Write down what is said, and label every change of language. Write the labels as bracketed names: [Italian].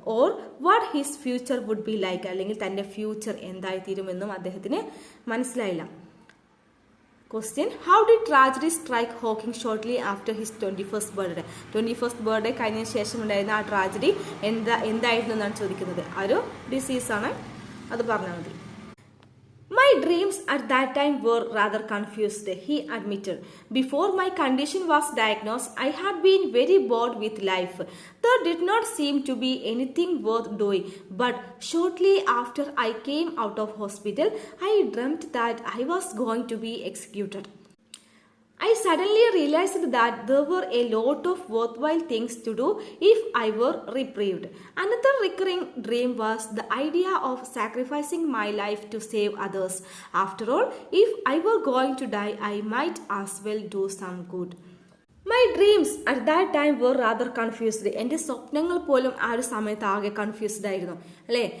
[English] or what his future would be like, [Malayalam] അല്ലെങ്കിൽ തന്റെ future എന്തായിത്തീരുമെന്നും അദ്ദേഹത്തിന് മനസ്സിലായില്ല. [English] Question, how did tragedy strike Hawking shortly after his 21st birthday? [Malayalam] 21st birthday കഴിഞ്ഞതിന് ശേഷം ഉണ്ടായിരുന്ന ആ ട്രാജഡി എന്തായിരുന്നു എന്നാണ് ചോദിക്കുന്നത്. ആ ഒരു ഡിസീസാണ്, അത് പറഞ്ഞാൽ മതി. [English] My dreams at that time were rather confused, he admitted. Before my condition was diagnosed, I had been very bored with life. There did not seem to be anything worth doing. But shortly after I came out of hospital, I dreamt that I was going to be executed. I suddenly realized that there were a lot of worthwhile things to do if I were reprieved. Another recurring dream was the idea of sacrificing my life to save others. After all, if I were going to die, I might as well do some good. My dreams at that time were rather confused. [Malayalam] എൻ്റെ സ്വപ്നങ്ങൾ പോലും ആ ഒരു സമയത്ത് ആകെ confused ആയിരുന്നു അല്ലേ.